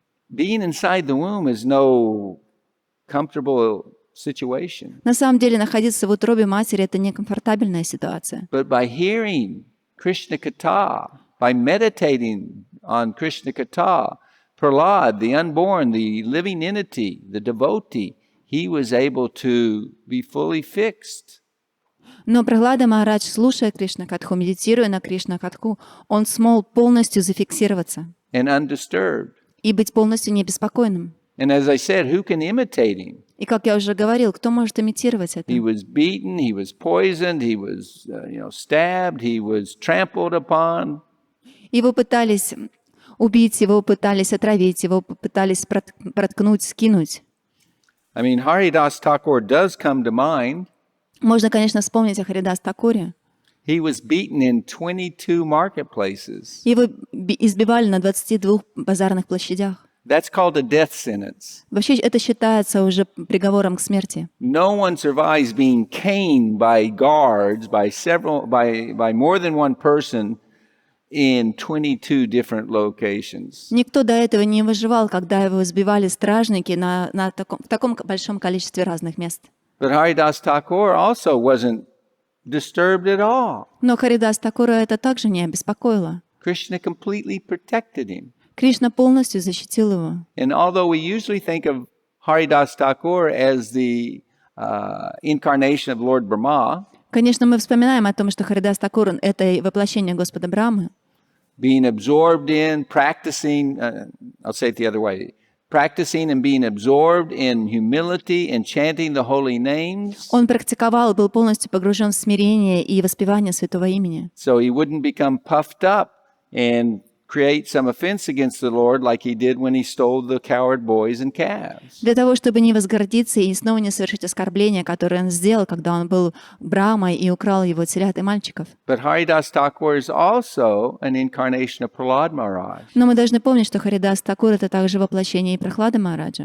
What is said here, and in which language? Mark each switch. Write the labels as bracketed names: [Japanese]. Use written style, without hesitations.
[English] Being inside the womb is no comfortable situation. [Russian] На самом деле находиться в утробе матери — это некомфортабельная ситуация. [English] But by hearing Krishna Katha, by meditating on Krishna Katha, Prahlad, the unborn, the living entity, the devotee, he was able to be fully fixed. [Russian] Но Прахлада Махарадж, слушая Кришна-катху, медитируя на Кришна-катху, он смог полностью зафиксироваться [English] And undisturbed. [Russian] и быть полностью небеспокойным. [English] And as I said, who can imitate him? [Russian] И, как я уже говорил, кто может имитировать это? [English] He was beaten, he was poisoned, he was stabbed, he was trampled upon. [Russian] Его пытались убить, его пытались отравить, его пытались проткнуть, скинуть. [English] I mean, Haridas Thakur does come to mind. [Russian] Можно, конечно, вспомнить о Харидас Такуре. [English] He was beaten in 22 marketplaces. [Russian] Его избивали на 22 базарных площадях. [English] That's called a death sentence. [Russian] Вообще это считается уже приговором к смерти. [English] No one survives being caned by guards by more than one person in 22 different locations. [Russian] Никто до этого не выживал, когда его избивали стражники в таком большом количестве разных мест. [English] But Haridas Thakur also wasn't disturbed at all. [Russian] Но Харидас Такура это также не обеспокоило. [English] Krishna completely protected him. [Russian] Кришна полностью защитил его. [English] And although we usually think of Haridas Thakur as the incarnation of Lord Brahma, [Russian] Конечно, мы вспоминаем о том, что Харидас Такур — это воплощение Господа Брамы, [English] being absorbed in, practicing, I'll say it the other way, practicing and being absorbed in humility and chanting the holy names, [Russian] Он практиковал, был полностью погружен в смирение и воспевание святого имени, [English] so he wouldn't become puffed up and create some offense against the Lord like he did when he stole the cowherd boys and calves. [Russian] для того, чтобы не возгордиться и снова не совершить оскорбление, которое он сделал, когда он был Брахмой и украл его телят и мальчиков. [English] But Haridas Thakur is also an incarnation of Prahlad Maharaj. [Russian] Но мы должны помнить, что Харидас Такур — это также воплощение и Прахлады Махараджа.